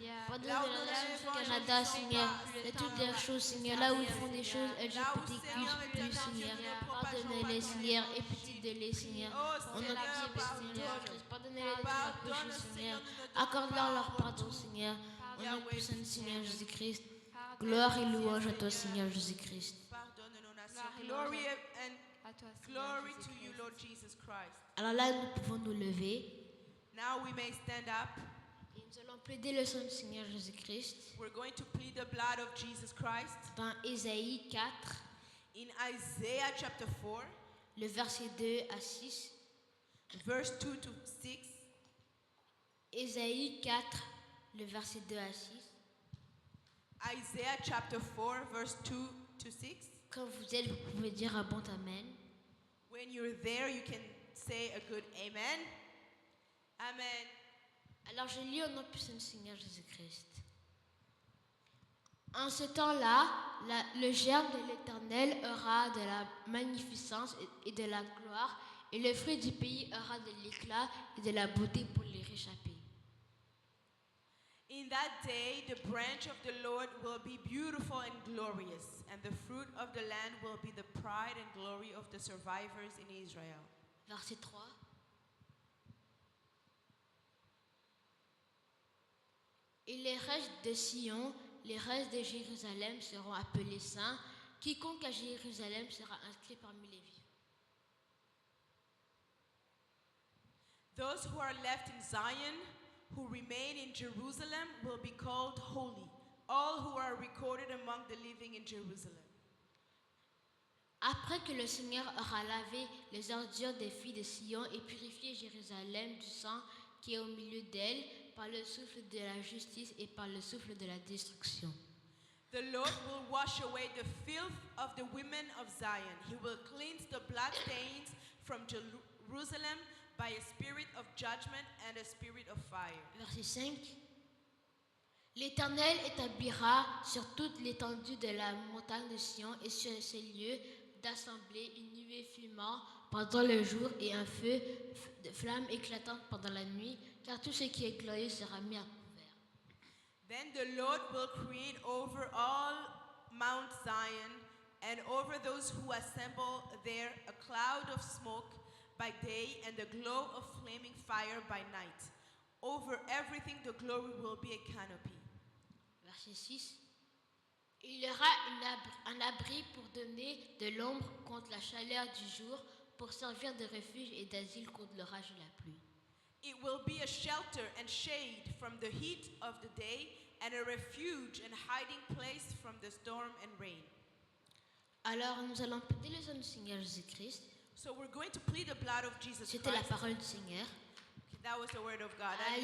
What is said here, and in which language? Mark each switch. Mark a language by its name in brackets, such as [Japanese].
[French] Pardonne la nation du Canada, Seigneur, de toutes les choses, Seigneur, là où ils font des choses LGBTQ+, Seigneur. Pardonne-les, Seigneur, et petit-de-les, Seigneur. En notre puissant Seigneur Jésus-Christ. Pardonne-les de leurs péchés, Seigneur. Accorde-leur leur pardon, Seigneur. En notre puissant Seigneur Jésus-Christ. Gloire et louange à toi, Seigneur Jésus-Christ. Pardonne nos nations. [English] Glory and glory to you, Lord Jesus Christ. [French] Alors là, nous pouvons nous lever [English] Now we may stand up. [French] et nous allons plaider le sang du Seigneur Jésus-Christ [English] We're going to plead the blood of Jesus Christ [French] dans Ésaïe 4, [English] in Isaiah chapter 4, [French] le verset 2 à 6. [English] verse 2 to 6. [French] Ésaïe 4, le verset 2 à 6. [English] Isaiah chapter 4, verse 2 to 6. [French] Quand vous êtes, vous pouvez dire un bon amen. [English] When you're there, you can say a good amen. Amen. [French] Alors je lis au nom puissant du Seigneur Jésus-Christ. En ce temps-là, le germe de l'Éternel aura de la magnificence et de la gloire, et le fruit du pays aura de l'éclat et de la beauté pour les réchapper. [English] In that day, the branch of the Lord will be beautiful and glorious, and the fruit of the land will be the pride and glory of the survivors in Israel. [French] Verset 3. Et les restes de Sion, les restes de Jérusalem seront appelés saints. Quiconque à Jérusalem sera inscrit parmi les vivants. [English] Those who are left in Zion, who remain in Jerusalem, will be called holy. All who are recorded among the living in Jerusalem. [French] Après que le Seigneur aura lavé les ordures des filles de Sion et purifié Jérusalem du sang qui est au milieu d'elle par le souffle de la justice et par le souffle de la destruction. [English] The Lord will wash away the filth of the women of Zion. He will cleanse the blood stains from Jerusalem by a spirit of judgment and a spirit of fire. [French] Verset 5. L'Éternel établira sur toute l'étendue de la montagne de Sion et sur ces lieux d'assemblée une nuée fumant pendant le jour et un feu de flamme éclatante pendant la nuit, car tout ce qui est glorieux sera mis à couvert. [English] Then the Lord will create over all Mount Zion and over those who assemble there a cloud of smoke by day and the glow of flaming fire by night. Over everything the glory will be a canopy. [French] Verset 6. Il y aura un abri pour donner de l'ombre contre la chaleur du jour, pour servir de refuge et d'asile contre l'orage et la pluie. [English] It will be a shelter and shade from the heat of the day and a refuge and hiding place from the storm and rain. [French] Alors nous allons plaider le sang du Seigneur Jésus-Christ. [English] So we're going to plead the blood of Jesus [French] C'était la [English] Christ. [French] parole du Seigneur. [English] Okay, that was the word of God.